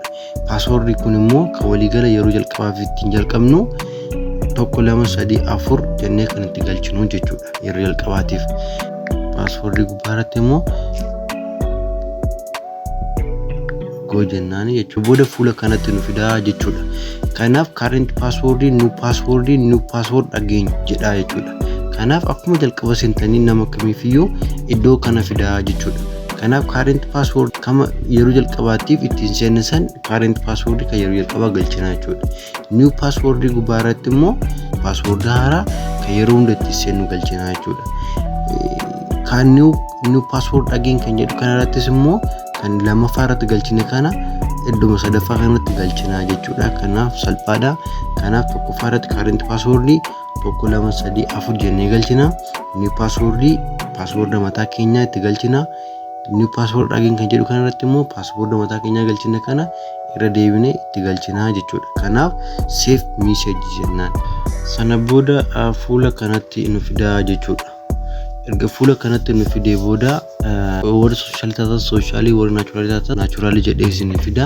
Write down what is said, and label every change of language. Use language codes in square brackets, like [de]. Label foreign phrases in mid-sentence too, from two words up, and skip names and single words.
[om] Password kun immoo kan waliigala yeroo jalqabaaf ittiin jalqabnu 1 2 3 4 jennee kan itti galchinu jechuudha. Yeroo jalqabaatiif password gubbaarratti immoo go jennaan jechuudha. Booda fuula kanatti nu fidaa jechuudha. Kanaaf [en] current password new password again [om] jedha jechuudha. Kanaaf akkuma jalqaba seentanii nama kamiifiyyuu iddoo kana fidaa jechuudha. Kanaaf [en] current password [om] kama yeroo jalqabaatiif ittiin seensan [en] current password [om] kan yeroo jalqabaa galchina jechuudha. [en] New password [om] gubbaarratti immoo password haaraa kan yeroo hunda ittiin seennu galchina jechuudha. Kan [en] new password again [om] kan jedhu kanarrattis immoo kan lammaffaa irratti galchine kana iddoo sadaffaa kanatti galchina jechuudha. Kanaaf salphaadha. Kanaaf tokkoffaa irratti [en] current password [om] 1 2 3 4 jennee galchina. [en] New password [om] mataa keenyaa itti galchina. [en] New password again [om] kan jedhu kanarratti immoo password mataa keenyaa galchine kana irra deebinee itti galchina jechuudha. Kanaaf [en] save message [om] jennaan. Sana booda fuula kanatti nu fidaa jechuudha. Erga fuula kanatti nu fidee booda warra soshaalii warra naachuraalii jedhee isin fida.